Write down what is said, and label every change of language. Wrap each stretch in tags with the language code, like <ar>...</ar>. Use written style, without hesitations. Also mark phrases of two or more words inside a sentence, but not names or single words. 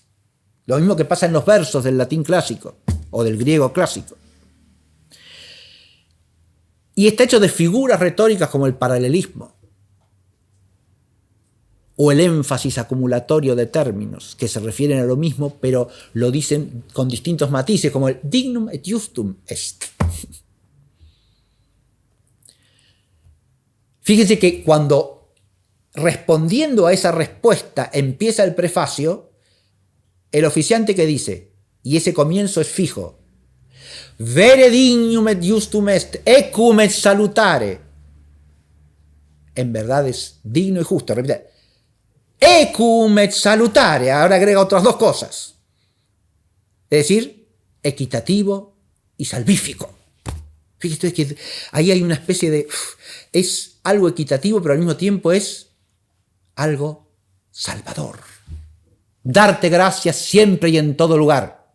<es>Lo mismo que pasa en los versos del latín clásico o del griego clásico. Y está hecho de figuras retóricas como el paralelismo o el énfasis acumulatorio de términos que se refieren a lo mismo, pero lo dicen con distintos matices, como el</es> <la>dignum et justum est.</la> <es>Fíjense que cuando, respondiendo a esa respuesta, empieza el prefacio, el oficiante que dice, y ese comienzo es fijo,</es> <la>vere dignum et justum est, ecum et salutare.</la> <es>En verdad es digno y justo. Repite.</es> <la>Ecum et salutare.</la> <es>Ahora agrega otras dos cosas. Es decir, equitativo y salvífico. Fíjate que ahí hay una especie de... Es algo equitativo, pero al mismo tiempo es algo salvador. Darte gracias siempre y en todo lugar.</es>